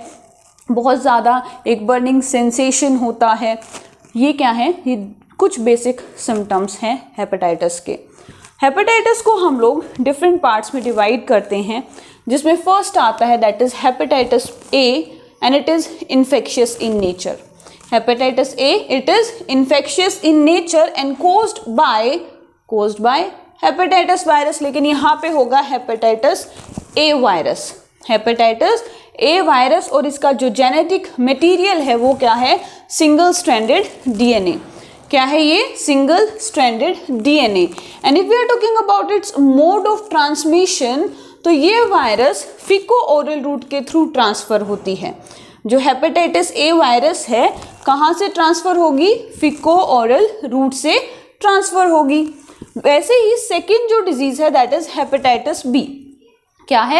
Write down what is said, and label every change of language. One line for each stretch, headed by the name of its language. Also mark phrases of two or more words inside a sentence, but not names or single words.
Hindi: बहुत ज़्यादा एक
English: burning sensation
Hindi: होता है. ये क्या है? ये कुछ
English: basic symptoms
Hindi: हैं हेपेटाइटिस के. हेपेटाइटिस को हम लोग
English: different parts
Hindi: में डिवाइड करते हैं, जिसमें फर्स्ट आता है
English: that is hepatitis A and it is infectious in nature. Hepatitis A, it is infectious in nature and caused by hepatitis virus.
Hindi: लेकिन यहाँ पे होगा
English: hepatitis A virus. Hepatitis A virus
Hindi: और इसका जो
English: genetic material
Hindi: है वो क्या है?
English: single stranded DNA.
Hindi: क्या है ये?
English: single stranded DNA. And if we are talking about its mode of transmission,
Hindi: तो ये वायरस
English: feco oral route
Hindi: के थ्रू ट्रांसफर होती है. जो
English: hepatitis A virus
Hindi: है कहाँ से ट्रांसफर होगी?
English: feco oral route
Hindi: से ट्रांसफर होगी. वैसे ही सेकेंड जो डिजीज है
English: that is hepatitis B.
Hindi: क्या है?